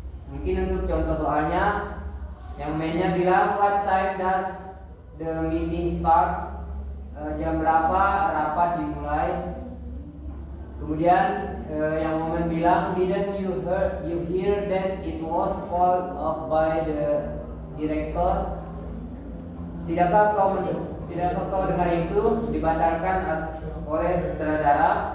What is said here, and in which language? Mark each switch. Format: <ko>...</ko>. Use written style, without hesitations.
<id>Mungkin untuk contoh soalnya, yang mainnya bilang,</id> <en>what time does the meeting start?</en> <id>Jam berapa rapat dimulai? Kemudian yang momen bilang,</id> <en>didn't you hear that it was called up by the director?</en> <id>Tidakkah kau dengar itu dibatalkan oleh sutradara?</id>